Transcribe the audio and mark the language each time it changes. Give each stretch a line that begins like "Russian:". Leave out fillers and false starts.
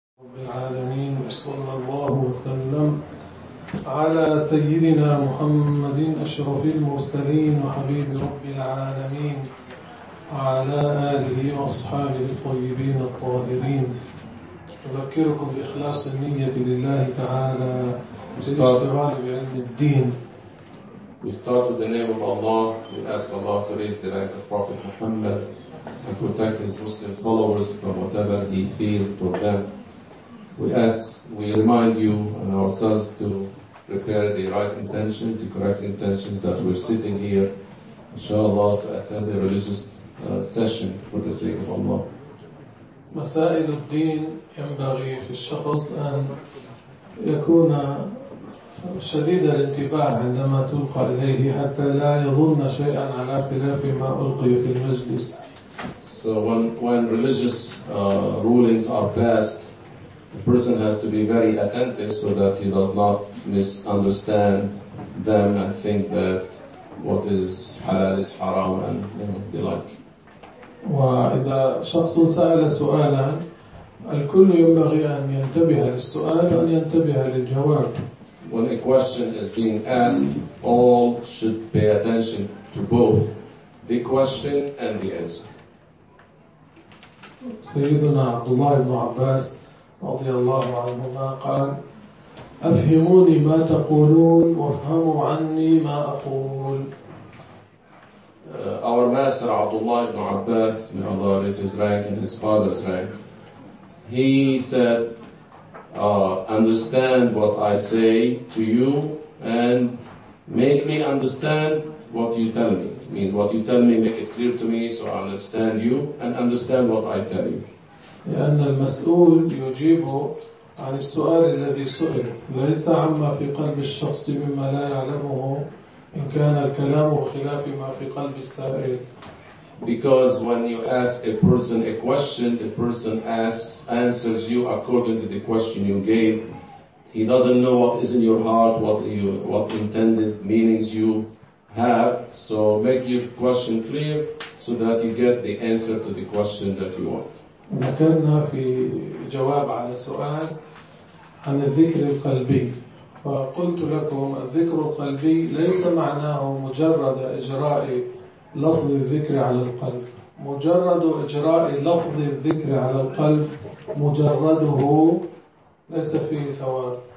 Arabic: رب العالمين وصلى الله وسلم على سيدنا محمد أشرف المرسلين وحبيب رب العالمين وعلى آله وأصحابه الطيبين الطاهرين. أذكركم بإخلاص النية لله تعالى بالاشتغال بعلم الدين.
English: We start with the name of Allah. We ask Allah to raise the rank of Prophet Muhammad and protect his Muslim followers from whatever he feared for them. We remind you and ourselves to prepare the right intention, the correct intentions, that we're sitting here, inshallah, to attend a religious session for the sake of Allah.
Arabic: مسائل الدين ينبغي في الشخص أن يكون شديد الانتباه عندما تلقى إليه حتى لا يظن شيئا على خلاف ما ألقي في المجلس.
English: So when religious rulings are passed, the person has to be very attentive so that he does not misunderstand them and think that what is halal is haram and the like.
Arabic: وإذا شخص سأل سؤالا الكل ينبغي أن ينتبه للسؤال وأن ينتبه للجواب.
English: When a question is being asked, all should pay attention to both the question and the answer.
Arabic: سيدنا عبد الله بن عباس رضي الله عنهما قال أفهموني ما تقولون وافهموا عني ما أقول.
English: Our master Abdullah ibn Abbas, may Allah raise his rank and his father's rank, he said, understand what I say to you and make me understand what you tell me. I mean, what you tell me, make it clear to me so I understand you and understand what I tell you.
Arabic: لأن المسؤول يجيب عن السؤال الذي سئل ليس عما في قلب الشخص مما لا يعلمه إن كان الكلام خلاف ما في قلب السائل.
English: Because when you ask a person a question, the person answers you according to the question you gave. He doesn't know what is in your heart, what intended meanings you have. So make your question clear so that you get the answer to the question that you want.
Arabic: ذكرنا في جواب على سؤال عن الذكر القلبي فقلت لكم الذكر القلبي ليس معناه مجرد إجراء لفظ الذكر على القلب. مجرد إجراء لفظ الذكر على القلب مجرده ليس فيه ثواب.